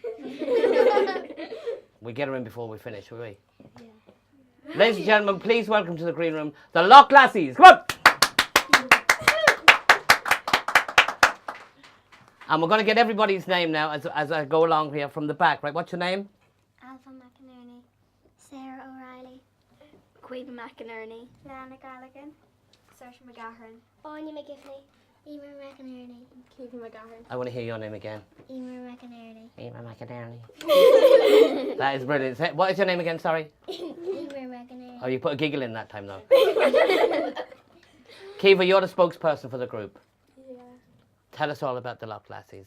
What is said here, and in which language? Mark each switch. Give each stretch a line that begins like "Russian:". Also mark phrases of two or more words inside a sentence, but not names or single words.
English: We'll get her in before we finish, will we? Yeah. Ladies and gentlemen, please welcome to the green room the Loch Lassies. Come on! And we're going to get everybody's name now as I go along here from the back, right? What's your name? Alpha McInerney. Sarah O'Reilly. Queen McInerney. Lana Gallagher. Saoirse McGahern. Anya McGiffney. Emer McInerney. Keegan McGahern. I want to hear your name again. Emer McInerney. Emer McInerney. That is brilliant. What is your name again, sorry? Emer McInerney. Oh, you put a giggle in that time, though. Kiva, you're the spokesperson for the group. Yeah. Tell us all about the Loch Lassies.